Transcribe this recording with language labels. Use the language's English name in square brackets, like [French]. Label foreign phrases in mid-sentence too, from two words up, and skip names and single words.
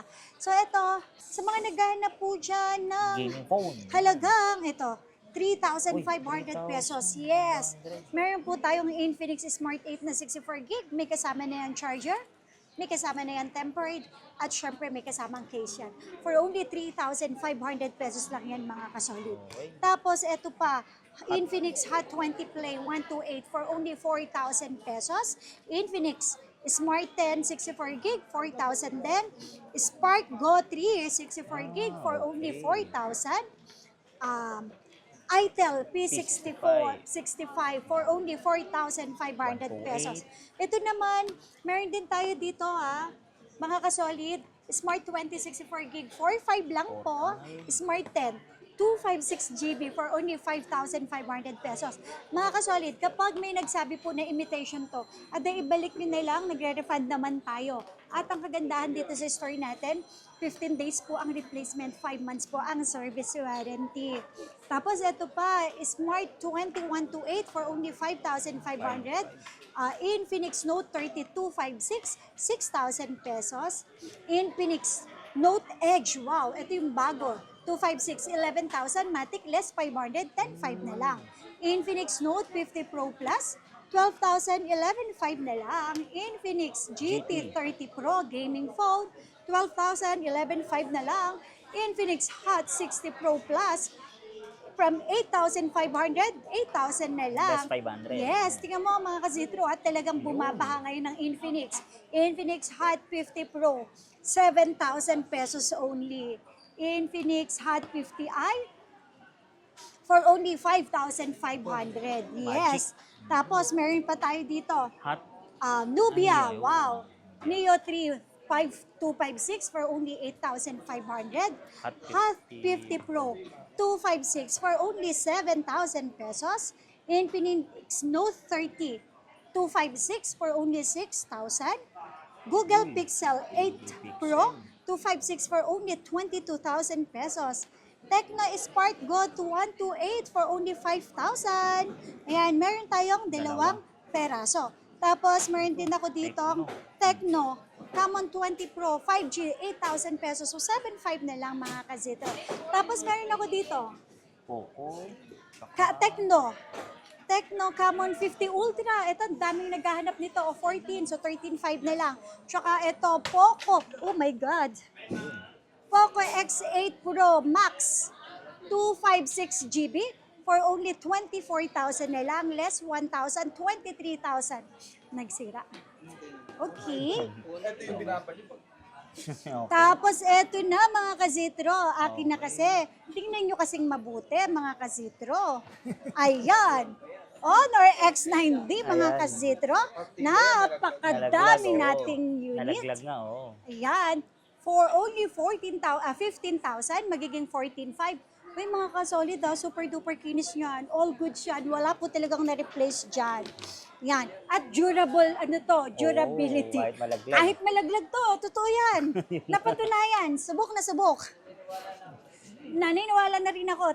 [Filipino] So eto, sa mga naghahanap po dyan ng [English] gaming phone. [Filipino] halagang ito, 3,500 pesos. Yes. Meron po tayong Infinix Smart 8 na 64GB. May kasama na yan charger. May kasama na yan tempered. At syempre may kasamang case yan. [English] For only [Filipino] 3,500 pesos lang yan mga kasolid. Tapos ito pa, [English] Infinix Hot 20 Play 128 for only 4,000 pesos. [Filipino] Infinix Smart 10 64GB, 4,000 din. [English] Spark Go 3 64GB for only 4,000. Itel P64 65 for only 4,500 pesos. [Filipino] Ito naman, meron din tayo dito mga kasolid, Smart 20 64GB, 4,500 lang po. [English] Smart 10, 256GB for only 5,500 pesos. [Filipino] Mga kasolid, kapag may nagsabi po na imitation to, aday ibalik nyo na lang, nagre-refund naman tayo. At ang kagandahan dito sa store natin, 15 days po ang replacement, 5 months po ang [English] service warranty. [Filipino] Tapos ito pa, [English] Smart 2128 for only 5,500. Infinix Note 3256, 6,000 pesos. [Filipino] Infinix Note Edge, wow, ito yung bago. 256, 11,000, Matic less 500, 10,500 na lang. Infinix Note 50 Pro Plus, 12,000, 11,500 na lang. Infinix GT 30 Pro Gaming Phone, 12,000, 11,500 na lang. Infinix Hot 60 Pro Plus, from 8,500, 8,000 na lang. Less 500. Yes, tingnan mo mga ka-Zetro at talagang bumabaha ngayon ng Infinix. [English] Infinix Hot 50 Pro, 7,000 pesos only. Infinix Hot 50i for only 5,500. [Filipino] Yes. Tapos meron pa tayo dito. Hot. [English] Nubia, wow. Neo 3 5256 for only 8,500. Hot 50 Pro 256 for only 7,000 pesos. Infinix Note 30 256 for only 6,000. Google Pixel 8 Pro 256 for only 22,000 pesos. Tecno Spark Go 2128 for only 5,000. [Filipino] Ayan, meron tayong dalawang peraso. Tapos, meron din ako dito Tecno Camon 20 Pro 5G 8,000 pesos. So, 7,500 na lang mga ka-Zetro. Tapos, meron ako dito Tecno Camon 50 Ultra. Ito, daming naghahanap nito. O 14, so 13,500 na lang. Tsaka ito, Poco. [English] Oh my God. [Filipino] Poco X8 Pro Max 256GB [English] for only [Filipino] 24,000 na lang. Less 1,000, 23,000. Nagsira. Okay. Tapos eto na mga ka-Zetro, akin na kasi. Tingnan nyo kasing mabuti mga ka-Zetro. Ayan. Honor X9D, mga Ayan. kasitro. Nalaglag, Napakadami oo. nating unit. Nalaglag nga, oo. Ayan, for only 15,000, magiging 14,500. Uy, mga kasolid, [English] super duper [Filipino] kinis yan. [English] All good [Filipino] yan. Wala po talagang na-replace dyan. Yan. At durable, durability. kahit malaglag. Kahit malaglag to, totoo yan. Napatunayan. Subok na subok. Naniniwala na rin ako.